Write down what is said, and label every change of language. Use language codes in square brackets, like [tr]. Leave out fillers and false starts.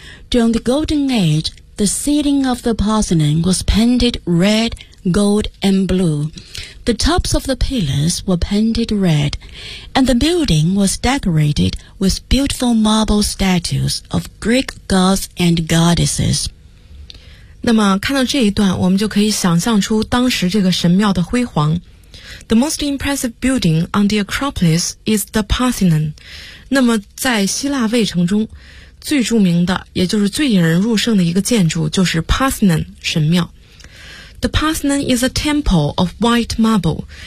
[en] During the Golden Age, the ceiling of the Parthenon was painted red, gold, and blue. The tops of the pillars were painted red, and the building was decorated with beautiful marble statues of Greek gods and goddesses. [zh] 那么看到这一段，我们就可以想象出当时这个神庙的辉煌。 [en] The most impressive building on the Acropolis is the Parthenon. [zh] 那么在希腊卫城中最著名的，也就是最引人入胜的一个建筑，就是 Parthenon 神庙。 [en] The Parthenon is a temple of white marble.